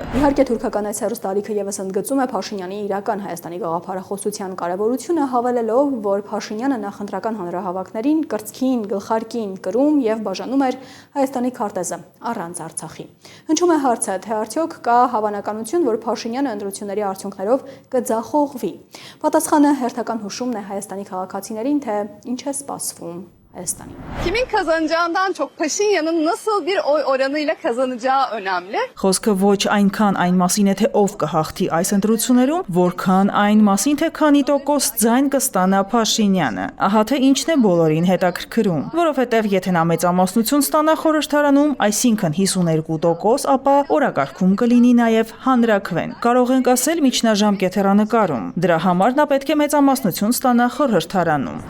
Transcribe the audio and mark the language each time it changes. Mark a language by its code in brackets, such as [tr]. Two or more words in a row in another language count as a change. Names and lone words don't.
[hy] Իհարկե թուրքական այս հեռուստալիքը եւս ընդգծում է Փաշինյանի իրական Հայաստանի գաղափարախոսության կարևորությունը, հավելելով, որ Փաշինյանը նախընտրական հանրահավաքներին կրծքին, գլխարկին կրում եւ բաժանում էր Հայաստանի քարտեզը առանց Արցախի։ Հնչում է հարցը, թե արդյոք կա հավանականություն, որ Փաշինյանը ընտրությունների արդյունքներով կձախողվի։ Պատասխանը հերթական հուշումն է Հայաստանի քաղաքացիներին, թե ինչ է սպասվում Հայաստանի։ [tr] Kimin kazanacağından çok Paşinyan'ın nasıl bir oy oranıyla kazanacağı önemli. [hy] Խոսքը ոչ այնքան այն մասին է, թե ով կհաղթի այս ընտրություններում, որքան այն մասին, թե քանի տոկոս ձայն կստանա Փաշինյանը։ Ահա թե ինչն է բոլորին հետաքրքրում, որովհետև եթե նա մեծամասնություն ստանա խորհրդարանում, այսինքն 52%, ապա օրակարգում կլինի նաև հանրաքվեն։ Կարող ենք ասել միջնաժամկետ հեռանկարում։ Դրա համար նա պետք է մեծամասնություն ստանա խորհրդարանում։